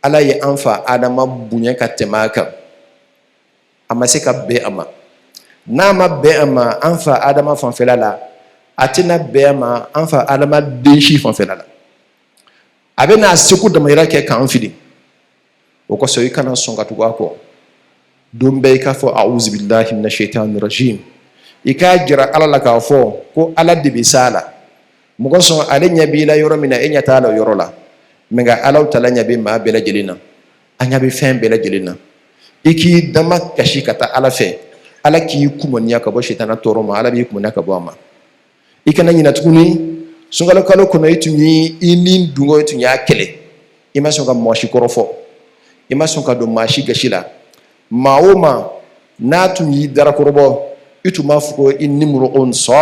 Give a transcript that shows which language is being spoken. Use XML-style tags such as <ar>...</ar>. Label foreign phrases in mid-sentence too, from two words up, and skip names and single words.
<bm>ala ye an fa adama bonya ka tɛmɛ a kan a ma se ka bɛn a ma n'a ma bɛn a ma an fa adama fanfɛla la a tɛna bɛn a ma an fa adama den si fanfɛla la a bɛ n'a seko damayira kɛ k'an fili o kosɔn i kana sɔn ka tugu a kɔ don bɛɛ i k'a fɔ</bm> <ar>أعوذ بالله من الشيطان الرجيم</ar> <bm>i k'a jira ala la k'a fɔ ko ala de bɛ s'a la mɔgɔ sɔn ale ɲɛ b'i la yɔrɔ min na e ɲɛ t'a la o yɔrɔ la mɛ nka ala tala ɲɛ bɛ maa bɛɛ lajɛlen na a ɲɛ bɛ fɛn bɛɛ lajɛlen na i k'i dama kasi ka taa ala fɛ ala k'i kumaniya ka bɔ shaitana tɔɔrɔ ma ala b'i kumaniya ka bɔ a ma i kana ɲinɛ tuguni sunkalo kalo kɔnɔ i tun y'i ni dungo i tun y'a kɛlɛ i ma sɔn ka mɔgɔ si kɔrɔ fɔ i ma sɔn ka don maa si gasi la maa o maa n'a tun y'i darakɔrɔbɔ i tun b'a fɔ ko</bm> <ar>إني امرؤ</ar>